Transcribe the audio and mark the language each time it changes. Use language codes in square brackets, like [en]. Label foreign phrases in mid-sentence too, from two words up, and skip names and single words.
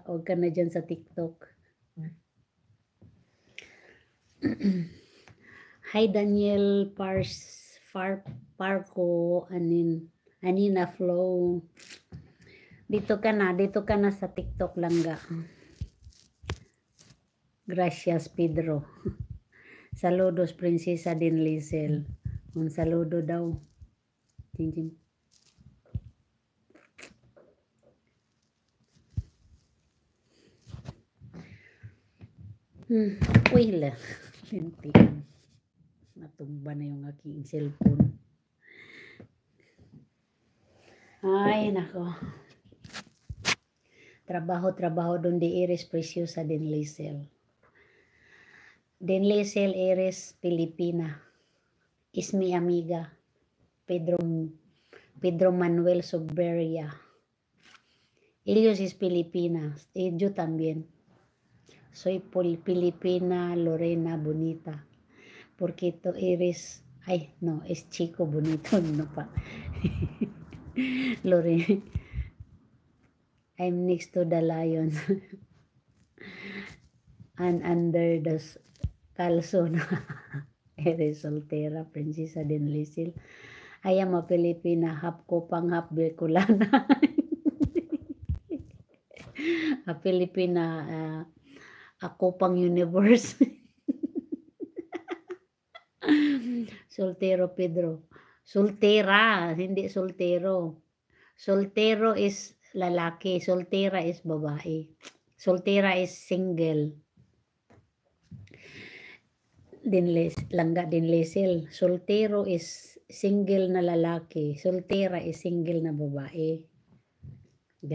[tl] Huwag ka na dyan sa TikTok. Hi, Daniel Parco, Anina Flow. Dito ka na sa TikTok, Langga. [es] Gracias, Pedro. Saludos, Princesa din Lizel. Un saludo [tl] daw. Jinjin. Uy, lintikan. Natumba na yung aking cellphone. Ay, nako. [es] Trabaho donde eres preciosa din Lizel. Din Lizel eres Pilipina. Es mi amiga. Pedro Manuel Soberia. Ellos es Filipinas. Yo también. Soy Filipina Lorena Bonita. Porque tú eres... Ay, no, es chico bonito. No pa. Lorena. [en] I'm next to the lion. And under the calzone. [es] Eres soltera, Princesa din Lizel. [en] I am a Filipina, half Kopang, half Bicolana. A Filipina, a Kopang Universe. [es] Soltero, Pedro. Soltera, hindi soltero. [tl] Soltero is lalaki, soltera is babae. [en] Soltera is single. Langga din Lizel. [tl] Soltero [en] is single [tl] na lalaki. Soltera [en] is single [tl] na babae.